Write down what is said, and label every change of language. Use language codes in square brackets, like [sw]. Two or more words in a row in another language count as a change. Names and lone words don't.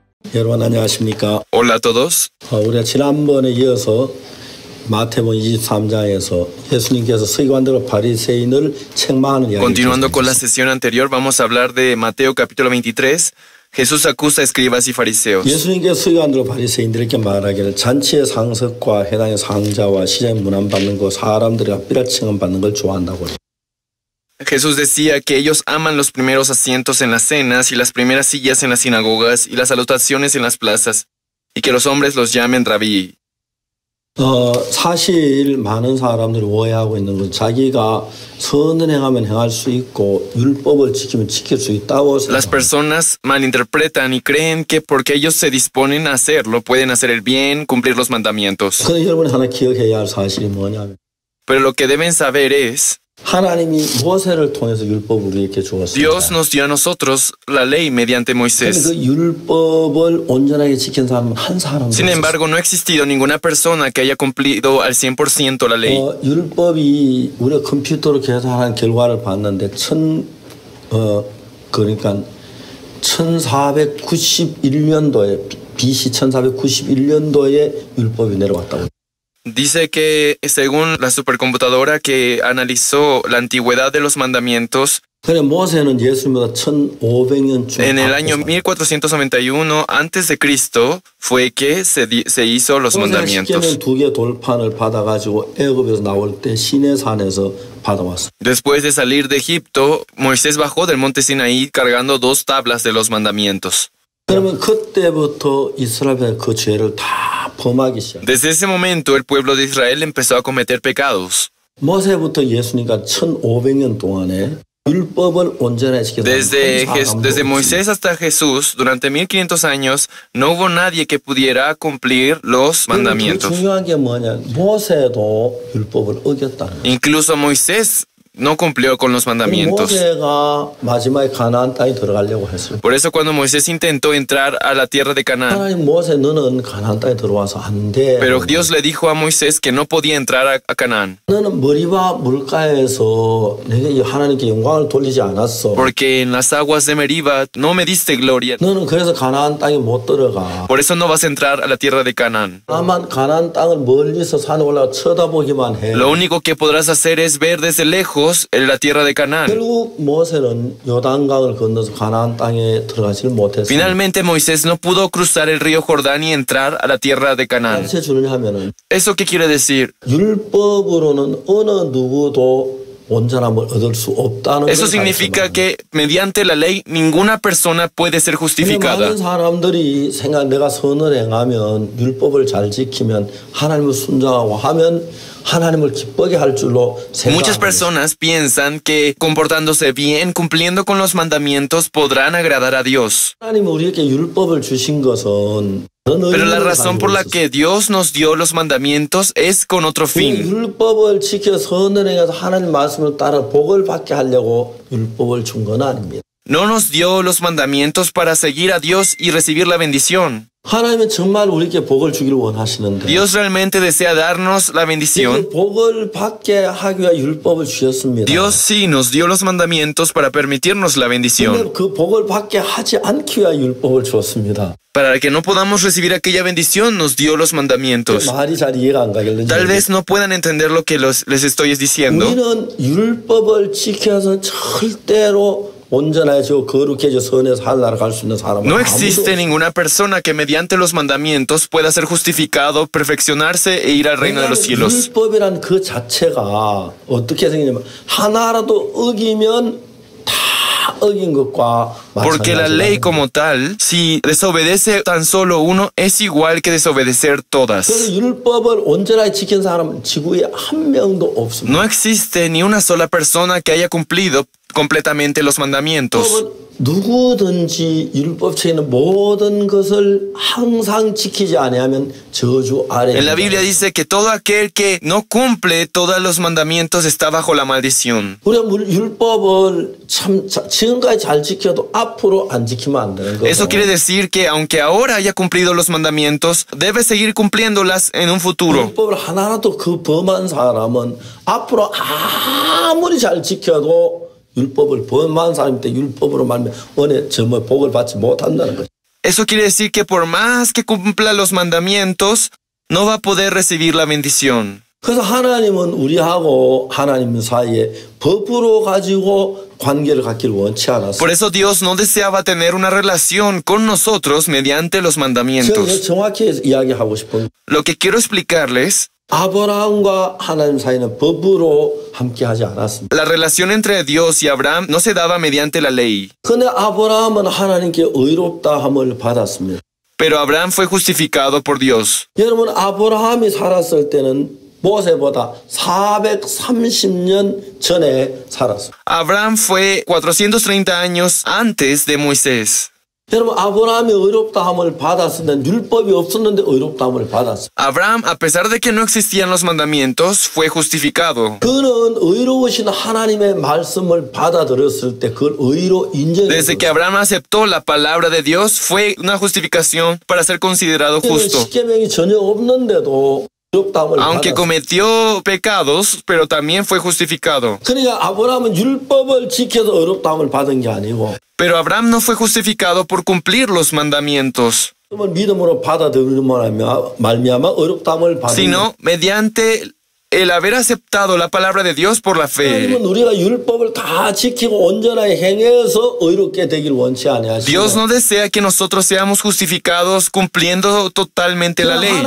[ko] 여러분 안녕하십니까? [es] Hola a todos. [ko] 우리가 지난번에 이어서 마태복음 23장에서 예수님께서 서기관들과 바리새인을 책망하는 이야기를 [es] Continuando con la sesión anterior, vamos a hablar de Mateo capítulo 23. Jesús acusa a escribas y fariseos. [ko] 예수님께서 서기관들과 바리새인들에게 말하기를 잔치의 상석과 해당의 상자와 시장에 문안받는 거 사람들이 삐라 칭함받는 걸 좋아한다고 해요. [es] Jesús decía que ellos aman los primeros asientos en las cenas y las primeras sillas en las sinagogas y las salutaciones en las plazas, y que los hombres los llamen rabí. [ko] 사실 많은 사람들이 오해하고 있는 건 자기가 선을 행하면 행할 수 있고 율법을 지키면 지킬 수 있다고 [es] Las personas malinterpretan y creen que porque ellos se disponen a hacerlo, pueden hacer el bien, cumplir los mandamientos. [ko] 그런데 여러분이 하나 기억해야 할 사실이 뭐냐면 [es] Pero lo que deben saber es, [ko] 하나님이 모세를 통해서 율법을 우리에게 주었습니다. [es] Dios nos dio a nosotros la ley mediante Moisés. [ko] 그 율법을 온전하게 지킨 사람은 한 사람도 [es] Sin embargo, no ha existido ninguna persona que haya cumplido al 100% la ley. [ko] 율법이 우리가 컴퓨터로 계산한 결과를 봤는데 그러니까 1491년도에 BC 1491년도에 율법이 내려왔다고. [es] Dice que según la supercomputadora que analizó la antigüedad de los mandamientos, [ko] 모세는 예수님보다 1500년 [es] en el año 1491 antes de Cristo fue que se hizo los mandamientos. [ko] 두개 돌판을 받아가지고 애굽에서 나올 때 시내산에서 받아왔어. [es] Después de salir de Egipto, Moisés bajó del monte Sinaí cargando 2 tablas de los mandamientos. [ko] 그러면 그때부터 이스라엘은 그 죄를 다 범하기 시작. [es] Desde ese momento el pueblo de Israel empezó a cometer pecados. [ko] 모세부터 예수님과 1500년 동안에 율법을 온전하게 지켰다. [es] Desde Moisés hasta Jesús, durante 1500 años, no hubo nadie que pudiera cumplir los mandamientos. [ko] 중요한 게 뭐냐? 모세도 율법을 어겼다. [es] Incluso Moisés no cumplió con los mandamientos. [ko] 모세가 마지막에 가나안 땅에 들어가려고 했어요. [es] Por eso cuando Moisés intentó entrar a la tierra de Canaán, [ko] 하나님 모세 너는 가나안 땅에 들어와서 안 돼. [es] pero Dios le dijo a Moisés que no podía entrar a Canaán. [ko] 너는 머리와 물가에서 내게 하나님께 영광을 돌리지 않았어. [es] Porque en las aguas de Meriba no me diste gloria. [ko] 너는 그래서 가나안 땅에 못 들어가. [es] Por eso no vas a entrar a la tierra de Canaán. [ko] 다만 가나안 땅을 멀리서 산에 올라가 쳐다보기만 해. [es] Lo único que podrás hacer es ver desde lejos en la tierra de Canaán. [ko] 결국 모세는 요단강을 건너서 가나안 땅에 들어가지 못했어요. [es] Finalmente Moisés no pudo cruzar el río Jordán y entrar a la tierra de Canaán. [ko] 무엇을 주느냐면은 [es] ¿Eso qué quiere decir? [ko] 율법으로는 어느 누구도 온전함을 얻을 수 없다는 [es] Eso significa que mediante la ley ninguna persona puede ser justificada. [ko] 많은 사람들이 내가 선을 행하면 율법을 잘 지키면 하나님을 순종하고 하면 하나님을 기쁘게 할 줄로 [es] Muchas personas piensan que comportándose bien, cumpliendo con los mandamientos, podrán agradar a Dios. [ko] 하나님이 우리에게 율법을 주신 것은 [es] Pero la razón por la que Dios nos dio los mandamientos es con otro fin. [ko] 율법을 지켜 선을 행해서 하나님 말씀을 따라 복을 받게 하려고 율법을 준 건 아닙니다. [es] No nos dio los mandamientos para seguir a Dios y recibir la bendición. [ko] 하나님은 정말 우리에게 복을 주기를 원하시는데 [es] Dios realmente desea darnos la bendición. [ko] 복을 받게 하기 위해 율법을 주셨습니다. [es] Dios sí nos dio los mandamientos para permitirnos la bendición. [ko] 그 복을 받게 하지 않기 위해 율법을 주었습니다. [es] Para que no podamos recibir aquella bendición, nos dio los mandamientos. [ko] 말이 잘 이해가 안 가길래 [es] Tal vez no puedan entender lo que les estoy diciendo. [ko] 우리는 율법을 지켜서 절대로 온전해지고 거룩해져 선에서 하늘나라 갈 수 있는 사람은 [es] No existe ninguna persona que mediante los mandamientos pueda ser justificado, perfeccionarse e ir al reino de los cielos. [ko] 율법이란 그 자체가 어떻게 생기냐면 하나라도 어기면 다 어긴 것과 [es] Porque la ley como tal, si desobedece tan solo uno, es igual que desobedecer todas. [ko] 그래서 율법을 온전하게 지킨 사람은 지구에 한 명도 없습니다. [es] No existe ni una sola persona que haya cumplido completamente los mandamientos. [ko] 누구든지 율법책에 있는 모든 것을 항상 지키지 아니하면 저주 아래. [es] En la Biblia dice que todo aquel que no cumple todos los mandamientos está bajo la maldición. [ko] 우리가 율법을 참 지금까지 잘 지켜도 앞으로 안 지키면 안 되는 거예요. [es] Eso quiere decir que aunque ahora haya cumplido los mandamientos, debe seguir cumpliéndolas en un futuro. [ko] 율법을 하나라도 그 범한 사람은 앞으로 아무리 잘 지켜도 율법을 범한 사람인데 율법으로 말면 은혜 점을 복을 받지 못한다는 거죠. [es] Eso quiere decir que por más que cumpla los mandamientos, no va a poder recibir la bendición. [ko] 그래서 하나님은 우리하고 하나님 사이에 법으로 가지고 관계를 갖기를 원치 않았어요. [es] Por eso Dios no deseaba tener una relación con nosotros mediante los [ko] 제가 [es] mandamientos. [ko] 정확히 이야기하고 싶은 [es] Lo que quiero explicarles, [ko] 아브라함과 하나님 사이는 법으로 함께하지 않았습니다. [es] la relación entre Dios y Abraham no se daba mediante la ley. [ko] 그런데 아브라함은 하나님께 의롭다함을 받았습니다. [es] Pero Abraham fue justificado por Dios. [ko] 여러분 아브라함이 살았을 때는 모세보다 430년 전에 살았어요. [es] Abraham fue 430 años antes de Moisés. [ko] 여러분 아브라함이 의롭다함을 받았을 때 율법이 없었는데 의롭다함을 받았어요. [es] Abraham, a pesar de que no existían los mandamientos, fue justificado. [ko] 그는 의로우신 하나님의 말씀을 받아들였을 때 그걸 의로 [es] Desde que [ko] 인정했어요. [es] Abraham aceptó la palabra de Dios, fue una justificación para ser considerado justo. [ko] 십계명이 전혀 없는데도 의롭다함을 [es] Aunque [ko] 받았어요. [es] cometió pecados, pero también fue justificado. [ko] 그러니까 아브라함은 율법을 지켜서 의롭다함을 받은 게 아니고 [es] Pero Abraham no fue justificado por cumplir los mandamientos, [ko] 믿음으로 받아들이는 말미암아 의롭다함을 받은 [es] sino mediante el haber aceptado la palabra de Dios por la fe. [ko] 하나님은 우리가 율법을 다 지키고 온전하게 행해서 의롭게 되길 원치 [es] Dios [ko] 아니하시고 [es] no desea que nosotros seamos justificados cumpliendo totalmente la ley.